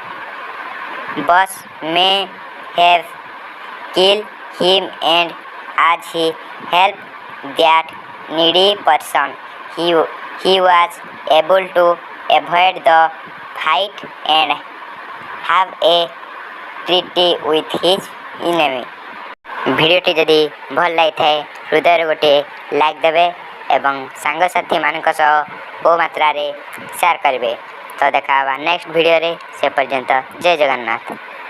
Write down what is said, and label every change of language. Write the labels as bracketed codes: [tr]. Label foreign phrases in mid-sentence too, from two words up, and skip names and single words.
[en] bush may have killed him, and as he helped that needy person, he was able to avoid the fight and have a treaty with his enemy. [or] ଭିଡିଓଟି ଯଦି ଭଲ লাগিଥାଏ ହୃଦୟରୁ ଗୋଟିଏ ଲାଇକ୍ ଦେବେ ଏବଂ ସାଙ୍ଗସାଥିମାନଙ୍କ ସହ ବହୁ ମାତ୍ରାରେ ସେୟାର କରିବେ। ତ ଦେଖା ହେବା [en] next videoରେ। [or] ସେ ପର୍ଯ୍ୟନ୍ତ ଜୟ ଜଗନ୍ନାଥ।